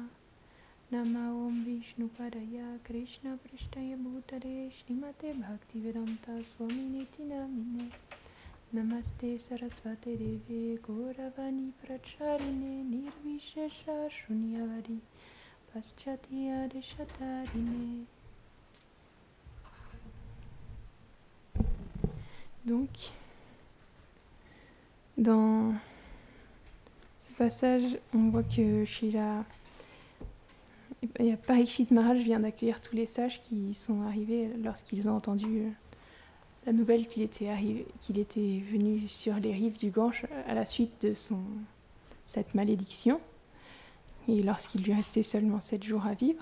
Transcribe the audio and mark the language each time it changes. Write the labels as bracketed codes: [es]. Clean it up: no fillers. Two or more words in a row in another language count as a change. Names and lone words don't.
[sa] नमः ॐ विष्णुपादाय कृष्ण प्रेष्ठाय भूतले श्रीमते भक्तिवेदान्त स्वामिनिति नामिने. नमस्ते सारस्वते देवे गौरवाणी प्रचारिणे निर्विशेष शून्यवादि पाश्चात्य देशतारिणे. [fr] Donc, dans ce passage, on voit que Parikshit Maharaj vient d'accueillir tous les sages qui sont arrivés lorsqu'ils ont entendu la nouvelle qu'il était venu sur les rives du Gange à la suite de cette malédiction, et lorsqu'il lui restait seulement 7 jours à vivre.